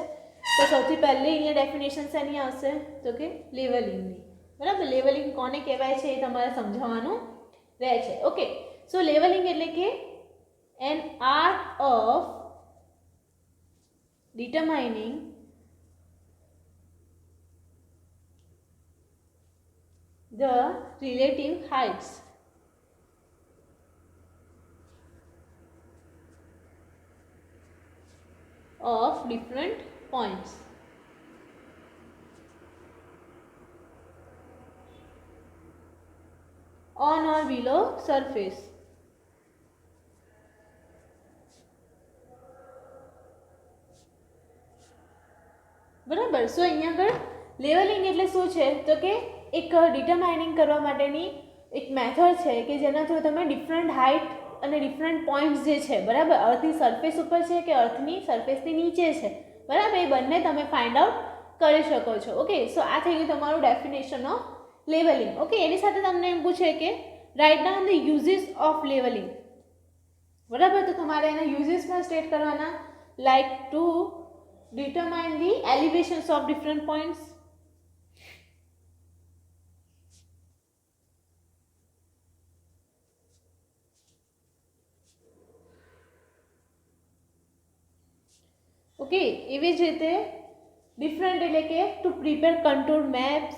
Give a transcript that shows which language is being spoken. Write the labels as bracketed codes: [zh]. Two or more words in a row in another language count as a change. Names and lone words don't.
[gu] તો સૌથી પહેલી અહીંયા ડેફિનેશન શેની આવશે? તો કે લેવલિંગની. બરાબર, લેવલિંગ કોને કહેવાય છે એ તમારે સમજાવવાનું રહે છે. ઓકે, સો લેવલિંગ એટલે કે [en] an art of ડિટરમાઇનિંગ the relative heights of different points on or below surface. [gu] બરાબર, સો અહીંયા આગળ લેવલિંગ એટલે શું છે? તો કે એક ડિટરમાઇનિંગ કરવા માટેની એક મેથડ છે કે જેના થ્રુ તમે [en] different height [gu] અને [en] different points [gu] જે છે, બરાબર, અર્થની સરફેસ ઉપર છે કે અર્થની સરફેસની નીચે છે, બરાબર, એ બંને તમે [en] find out [gu] કરી શકો છો. ઓકે, સો આ થઈ ગયું તમારું [en] definition of levelling. [gu] ઓકે, એની સાથે તમને એમ પૂછે કે [en] write down the uses of levelling. [gu] બરાબર, તો તમારે એના યુઝીસમાં સ્ટેટ કરવાના, [en] like to determine the elevations of different points. [gu] ઓકે, એવી જ રીતે ડિફરન્ટ એટલે કે [en] to prepare contour maps.